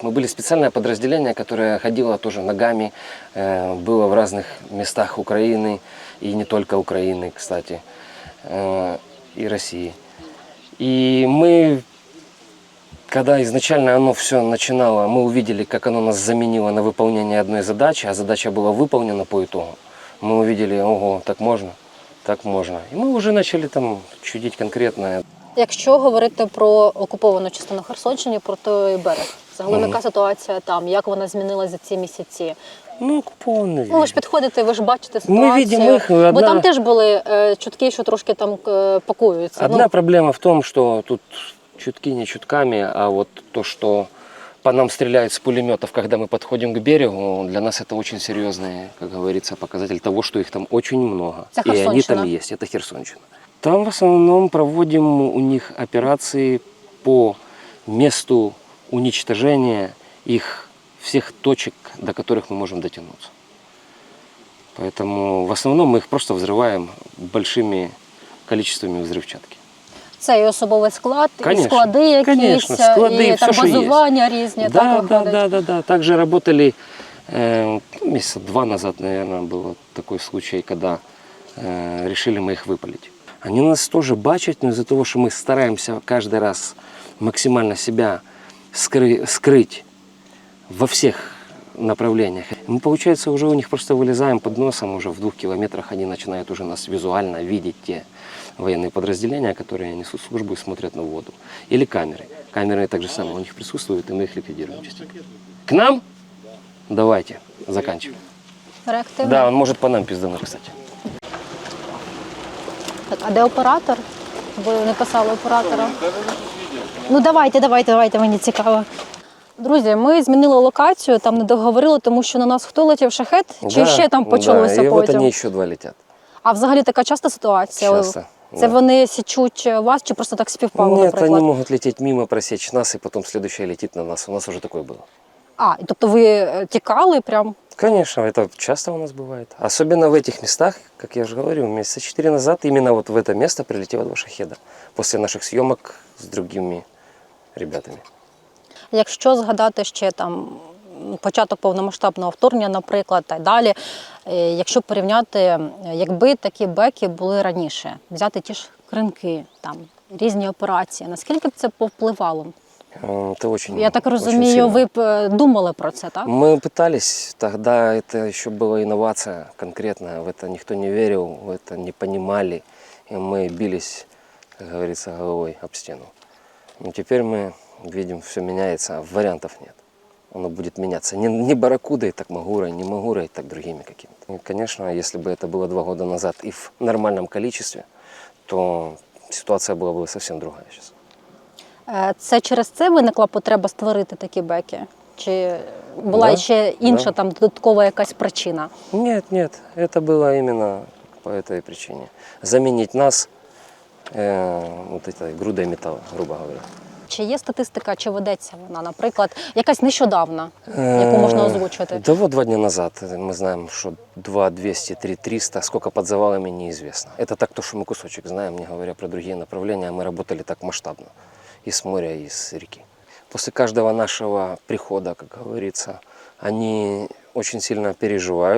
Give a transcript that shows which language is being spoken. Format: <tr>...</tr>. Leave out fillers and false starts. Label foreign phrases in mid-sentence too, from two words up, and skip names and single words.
<ru>Мы были специальное подразделение, которое ходило тоже ногами, было в разных местах Украины, и не только Украины, кстати, и России. И мы, когда изначально оно все начинало, мы увидели, как оно нас заменило на выполнение одной задачи, а задача была выполнена по итогу. Мы увидели, ого, так можно, так можно.</ru> <uk>І ми вже почали там чудити конкретно. Якщо говорити про окуповану частину Херсонщини, про той берег, загалом яка ситуація там, як вона змінилася за ці місяці? Ну, окупований. Ну, ви ж підходите, ви ж бачите ситуацію. Ми бачимо їх. Бо там теж були чутки, що трошки там пакуються.</uk> <ru>Одна проблема в том, что тут чутки не чутками, а вот то, что по нам стреляют с пулеметов, когда мы подходим к берегу, для нас это очень серьезный, как говорится, показатель того, что их там очень много. Это И они там есть. Это Херсонщина. Там в основном проводим у них операции по месту уничтожения их всех точек, до которых мы можем дотянуться. Поэтому в основном мы их просто взрываем большими количествами взрывчатки.</ru> <uk>Це і особовий склад,</uk> <ru>Конечно,</ru> <uk>і склади якісь,</uk> <ru>конечно, склади,</ru> <uk>і там все, що базування різні.</uk> <ru>Да,</ru> <uk>так,</uk> <ru>да,</ru> <uk>виходить?</uk> <ru>да. Также работали, месяца 2 назад, наверное, был такой случай, когда решили мы их выпалить. Они нас тоже бачат, но из-за того, что мы стараемся каждый раз максимально себя скрыть во всех направлениях. Мы, получается, уже у них просто вылезаем под носом, уже в 2 километрах они начинают уже нас визуально видеть, те военные подразделения, которые несут службу и смотрят на воду. Или камеры. Камеры так же самое у них присутствуют, и мы их ликвидируем частенько. К нам? Давайте, заканчиваем. Реактивно? Да, он может по нам пиздануть, кстати.</ru> <uk>Так, а де оператор? Ви не писали оператора? Ну давайте, мені цікаво. Друзі, ми змінили локацію, там не договорили, тому що на нас хто летів, шахет? Чи ще там почалося</uk> <ru>да, и вот</ru> <uk>потім?</uk> <ru>они еще 2 летят.</ru> <uk>А взагалі така часта ситуація?</uk> <ru>Часто.</ru> <uk>Це</uk> <ru>да.</ru> <uk>вони січуть вас чи просто так співпало,</uk> <ru>Нет,</ru> <uk>наприклад?</uk> <ru>они могут лететь мимо, просечь нас, и потом следующая летит на нас. У нас уже такое было.</ru> <uk>А, і тобто ви тікали прям?</uk> <ru>Конечно, это часто у нас бывает. Особенно в этих местах, как я уже говорил, месяца 4 назад именно вот в это место прилетело 2 шахеда. После наших съемок с другими ребятами.</ru> <uk>Якщо згадати ще там початок повномасштабного вторгнення, наприклад, та й далі, якщо порівняти, якби такі беки були раніше, взяти ті ж кринки, там, різні операції, наскільки б це повпливало?</uk> <ru>Это очень,</ru> <uk>Я так</uk> <ru>очень</ru> <uk>розумію,</uk> <ru>сильно.</ru> <uk>ви б думали про це, так?</uk> <ru>Мы пытались, тогда это еще была инновация конкретная, в это никто не верил, в это не понимали, и мы бились, как говорится, головой об стену. Но теперь мы видим, все меняется, а вариантов нет. Оно будет меняться. Не барракудой, так Магурой, не Магурой, так другими какими-то. И, конечно, если бы это было 2 года назад и в нормальном количестве, то ситуация была бы совсем другая сейчас.</ru> <uk>Це через це виникла потреба створити такі беки? Чи була</uk> <ru>Да,</ru> <uk>ще інша</uk> <ru>да.</ru> <uk>там додаткова якась причина?</uk> <ru>Нет, это было именно по этой причине. Заменить нас вот этой грудой металла, грубо говоря.</ru> <uk>Чи є статистика, чи ведеться вона, наприклад, якась нещодавна, яку можна озвучити?</uk> <ru>Да вот 2 дня назад мы знаем, что 2-200, 3-300, сколько под завалами неизвестно. Это так, то, что мы кусочек знаем, не говоря про другие направления. Мы работали так масштабно, и с моря, и с реки. После каждого нашего прихода, как говорится, они очень сильно переживают.</ru>